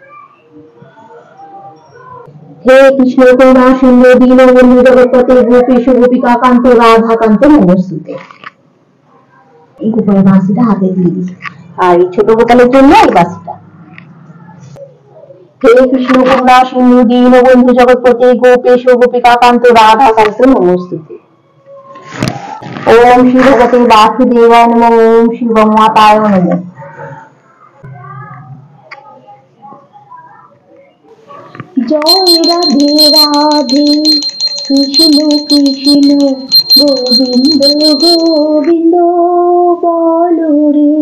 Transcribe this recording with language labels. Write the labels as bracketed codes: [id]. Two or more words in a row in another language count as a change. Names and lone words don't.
[sa] হে কৃষ্ণ করুণা সিন্ধু দীনবন্ধু জগৎপতে গোপীশ গোপিকা কান্ত রাধাকান্ত নমস্তুতে। [bn] এই গোপালের বাঁশিটা হাতে দিয়ে দিই, আর এই ছোট গোপালের জন্য এই বাঁশিটা। [sa] হে কৃষ্ণ করুণা সিন্ধু দীনবন্ধু জগৎপতে গোপীশ গোপিকা কান্ত রাধাকান্ত নমস্তুতে। ওম শ্রী ভগবতে বাসুদেবায় নমঃ। ওম শ্রী গঙ্গাতায় নমঃ। [bn] জয় রাধে রাধে কৃষ্ণ কৃষ্ণ গোবিন্দ গোবিন্দ বলো রে।